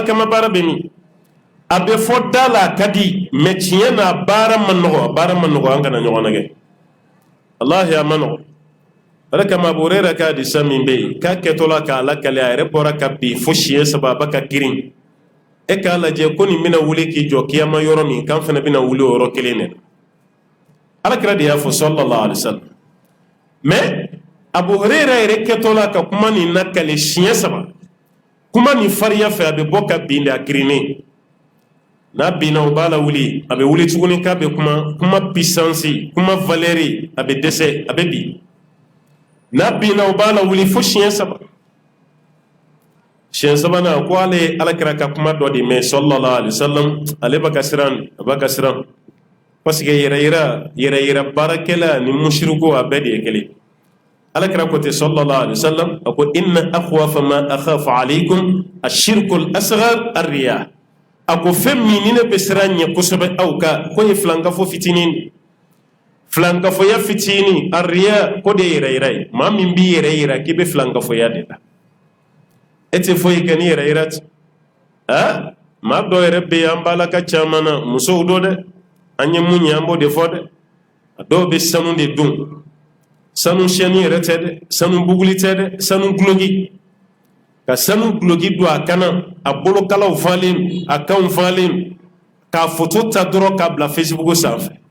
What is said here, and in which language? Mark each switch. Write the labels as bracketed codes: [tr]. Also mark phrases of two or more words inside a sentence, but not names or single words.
[bm] kama baara bɛ min a bɛ fɔ da la a ka di mais tiɲɛ na baara man nɔgɔ an kana ɲɔgɔn nɛgɛ walahi a man nɔgɔ o de kama Abu Hurayra ka hadisa min bɛ yen k'a kɛtɔ la k'a lakale a yɛrɛ bɔra ka bin fo siɲɛ 3 a ba ka girin e k'a lajɛ ko nin bɛna wuli k'i jɔ kiyama yɔrɔ min k'an fana bɛna wuli o yɔrɔ kelen de alakira de y'a fɔ [ar] صلى الله عليه وسلم [bm] mais Abu Hurayra yɛrɛ kɛtɔ la ka kuma nin lakale siɲɛ 3 kuma nin farinya fɛ a bɛ bɔ ka bin de a girinnen n'a binna o b'a la wuli a bɛ wuli tuguni k'a bɛ kuma puissance kuma valeur a bɛ dɛsɛ a bɛ bin n'a binna o b'a la wuli fo siɲɛ 3 siɲɛ 3nan ko ale ye alakira ka kuma dɔ de mɛn [ar] صلى الله عليه وسلم [bm] ale b'a ka siran parce que yɛrɛ yira baarakɛla ni mushriku a bɛɛ de ye kelen alakira ko ten sallallahu alaihi wasallam a ko [ar] إن أخوف ما أخاف عليكم الشرك الأصغر الرياء [bm] a ko fɛn min ni ne bɛ siran ɲɛ kosɛbɛ aw ka ko ye filankafo fitinin filankafoya fitinin ar-riya ko de ye yɛrɛ ye maa min b'i yɛrɛ yira k'i bɛ filankafoya de la e tɛ foyi kɛ ni yɛrɛ yira ten maa dɔ yɛrɛ bɛ yen an b'a la ka caman na musow do dɛ an ye mun ye an b'o de fɔ dɛ a dɔw bɛ sanu de dun sanu siyɛnni yɛrɛ tɛ dɛ sanu buguli tɛ dɛ sanu guloki ka sanu guloki don a kana a bolokalaw falen a kanw falen k'a foto ta dɔrɔn k'a bila Facebook sanfɛ